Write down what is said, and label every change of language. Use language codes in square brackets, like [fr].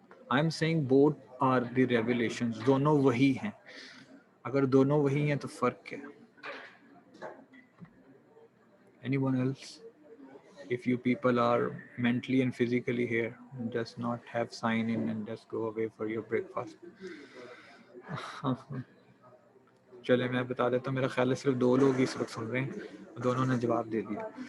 [en] I am seeing both are the revelations, [ur] دونوں وہی ہیں. اگر دونوں وہی ہیں تو فرق کیا ہے؟ [en] Anyone else? If you people are mentally and physically here, just not have sign in and just go away for your breakfast. [ur] چلے میں بتا دیتا ہوں, میرا خیال ہے صرف 2 لوگ اس وقت سن رہے ہیں, دونوں نے جواب دے دیا.